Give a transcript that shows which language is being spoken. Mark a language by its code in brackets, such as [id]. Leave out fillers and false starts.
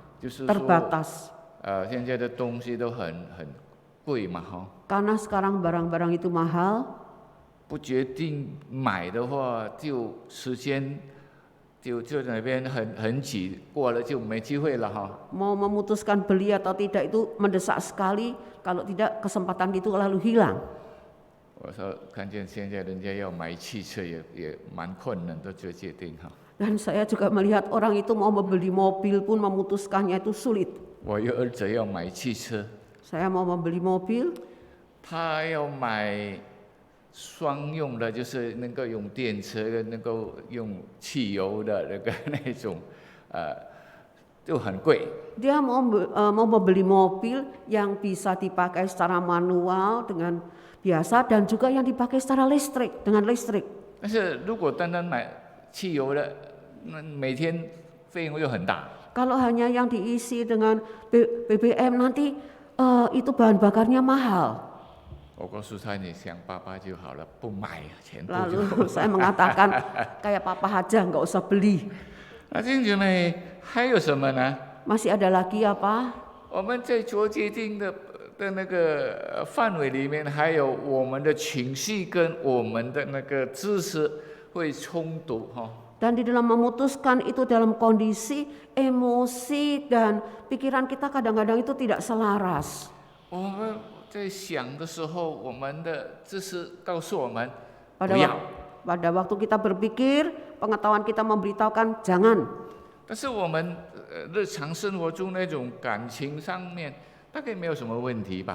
[zh] 就是说， [id] terbatas. [zh] 现在的东西都很贵嘛哈。 [id] Karena sekarang barang-barang itu mahal, [zh] 不决定买的话，就时间就那边很挤，过了就没机会了哈。 [id] mau memutuskan beli atau tidak itu mendesak sekali, kalau tidak kesempatan itu lalu hilang. [zh] 我说看见现在人家要买汽车也蛮困难的做决定哈。 [id] Dan saya juga melihat orang itu mau membeli mobil pun memutuskannya itu sulit. [zh] 我有儿子要买汽车， [id] Saya mau membeli mobil, [zh] 他要买双用的，就是能够用电车、能够用汽油的那种，就很贵。 [id] dia mau membeli mobil yang bisa dipakai secara manual dengan biasa dan juga yang dipakai secara listrik dengan listrik. [zh] 但是如果单单买汽油的，那每天费用又很大。 [id] Kalau hanya yang diisi dengan BBM nanti itu bahan bakarnya mahal. [zh] 我告诉他，你想爸爸就好了，不买，全部就 [id] Lalu saya mengatakan, kayak papa aja nggak usah beli. [zh] 那弟兄姐妹，还有什么呢？ [id] Masih ada lagi apa? [zh] 我们在做决定的那个范围里面，还有我们的情绪跟我们的那个知识会冲突哈。 [id] Dan di dalam memutuskan itu dalam kondisi emosi dan pikiran kita kadang-kadang itu tidak selaras. [zh] 我们在想的时候，我们的知识告诉我们 [id] Pada [zh] 不要， [id] pada waktu kita berpikir, pengetahuan kita memberitahukan jangan. [zh] 但是我们日常生活中那种感情上面，大概没有什么问题吧。